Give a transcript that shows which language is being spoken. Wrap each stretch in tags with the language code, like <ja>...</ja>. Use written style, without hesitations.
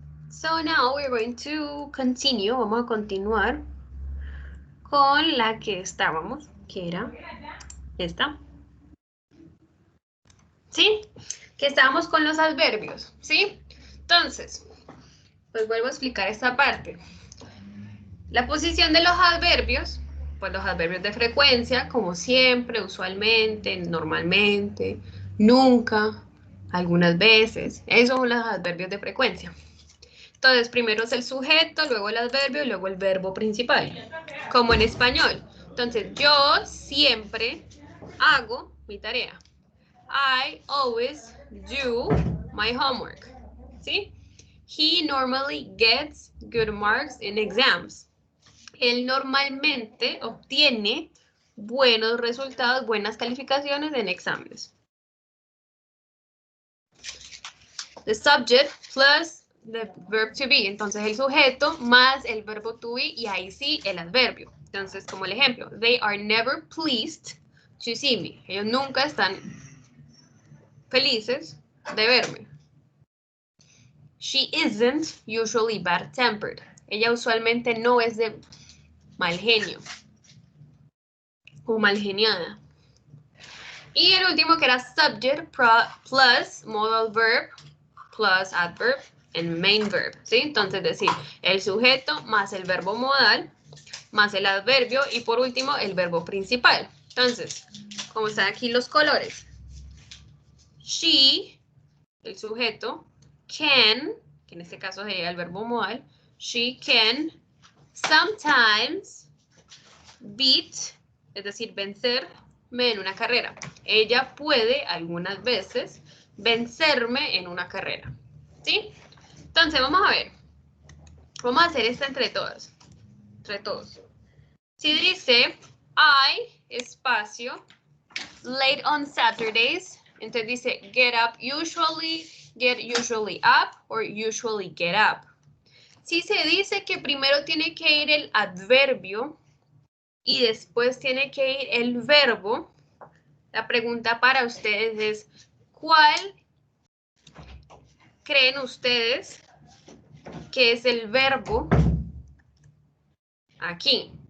<en>So now we're going to continue.</en> <es>Vamos a continuar con la que estábamos, que era esta. ¿Sí? Que estábamos con los adverbios, ¿sí? Entonces, pues vuelvo a explicar esta parte. La posición de los adverbios, pues los adverbios de frecuencia, como siempre, usualmente, normalmente, nunca, algunas veces, esos son los adverbios de frecuencia. Entonces, primero es el sujeto, luego el adverbio y luego el verbo principal, como en español. Entonces, yo siempre hago mi tarea.</es> <en>I always do my homework. ¿Sí? He normally gets good marks in exams.</en> <es>Él normalmente obtiene buenos resultados, buenas calificaciones en exámenes.</es> <en>The subject plus the verb to be.</en> <es>Entonces el sujeto más el verbo to be y ahí sí el adverbio. Entonces, como el ejemplo,</es> <en>they are never pleased to see me.</en> <es>Ellos nunca están felices de verme.</es> <en>She isn't usually bad-tempered.</en> <es>Ella usualmente no es de mal genio o mal geniada. Y el último que era</es> <en>subject plus modal verb plus adverb en main verb, ¿sí?</en> <es>Entonces decir el sujeto más el verbo modal más el adverbio y por último el verbo principal. Entonces, como están aquí los colores, she, el sujeto, can, que en este caso sería el verbo modal,</es> <en>she can sometimes beat,</en> <es>es decir, vencerme en una carrera. Ella puede algunas veces vencerme en una carrera. ¿Sí? Entonces, vamos a ver. Vamos a hacer esta entre todos. Entre todos. Si dice</es> <en>I,</en> <es>espacio,</es> <en>late on Saturdays,</en> <es>entonces dice</es> <en>get usually up, or usually get up.</en> <es>Si se dice que primero tiene que ir el adverbio y después tiene que ir el verbo, la pregunta para ustedes es, ¿cuál creen ustedes que es el verbo aquí?</es>